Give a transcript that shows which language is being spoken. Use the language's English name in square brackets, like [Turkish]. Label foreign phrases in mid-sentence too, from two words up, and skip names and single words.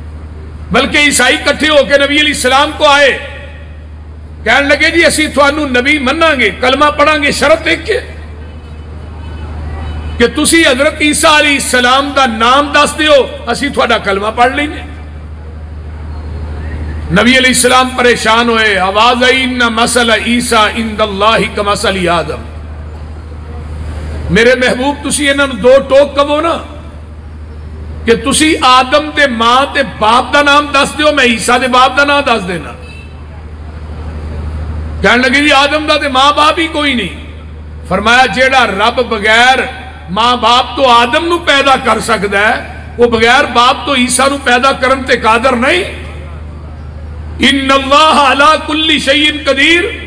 [Punjabi] بلکہ عیسائی کٹھے ہو کے نبی علیہ السلام کو آئے کہنے لگے جی اسی تھانوں نبی مننا گے، کلمہ پڑھاں گے، شرط ایک ہے کہ تسی حضرت عیسیٰ علیہ السلام دا نام دس دیو، اسی تھوڑا کلمہ پڑھ لیں گے۔ نبی علیہ السلام پریشان ہوئے، آواز آئی [Arabic] انہ مسئلہ عیسیٰ عند اللہ کمثل آدم، [Punjabi] میرے محبوب تسی انہاں دو ٹوک کہو نا کہ تسی آدم دے ماں تے باپ دا نام دس دیو، میں عیسیٰ دے باپ دا نام دس دینا۔ کہنے لگے جی آدم دا تے ماں باپ ہی کوئی نہیں۔ فرمایا جیڑا رب بغیر ماں باپ تو آدم نو پیدا کر سکتا ہے، وہ بغیر باپ تو عیسیٰ نو پیدا کرن تے قادر نہیں۔ [Arabic] ان اللہ علی کل شیء قدیر۔